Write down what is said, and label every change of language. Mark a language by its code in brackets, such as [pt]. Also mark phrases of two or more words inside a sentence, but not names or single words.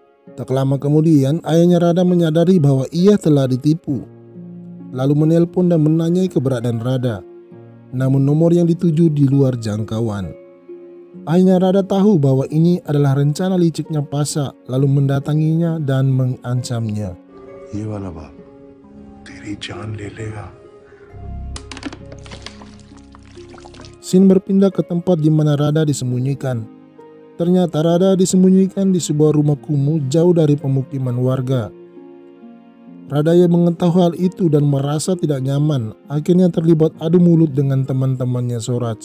[id] Tak lama kemudian, ayahnya Rada menyadari bahwa ia telah ditipu. Lalu menelpon dan menanyai keberadaan Rada. Namun nomor yang dituju di luar jangkauan. Ayahnya Rada tahu bahwa ini adalah rencana liciknya Pasa, lalu mendatanginya dan mengancamnya. [hi] ये वाला बाप तेरी जान ले लेगा. [id] Scene berpindah ke tempat di mana Rada disembunyikan. Ternyata Rada disembunyikan di sebuah rumah kumuh jauh dari pemukiman warga. Rada yang mengetahui hal itu dan merasa tidak nyaman, akhirnya terlibat adu mulut dengan teman-temannya Soraj.